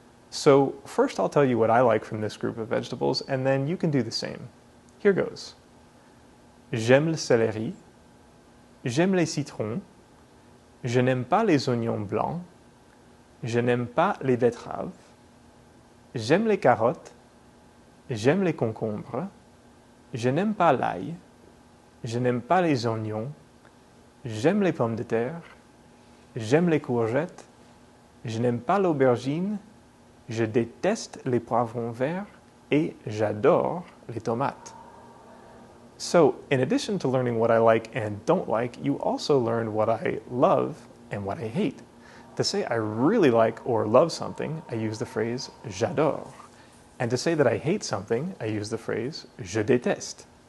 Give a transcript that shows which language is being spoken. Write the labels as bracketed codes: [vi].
[en] So first I'll tell you what I like from this group of vegetables, and then you can do the same. Here goes. [fr] J'aime le céleri, j'aime les citrons, je n'aime pas les oignons blancs, je n'aime pas les betteraves, j'aime les carottes, j'aime les concombres, je n'aime pas l'ail, je n'aime pas les oignons, j'aime les pommes de terre, j'aime les courgettes, je n'aime pas l'aubergine, je déteste les poivrons verts et j'adore les tomates. [en] So, in addition to learning what I like and don't like, you also learn what I love and what I hate. To say I really like or love something, I use the phrase [fr] j'adore. [en] And to say that I hate something, I use the phrase [fr] je déteste.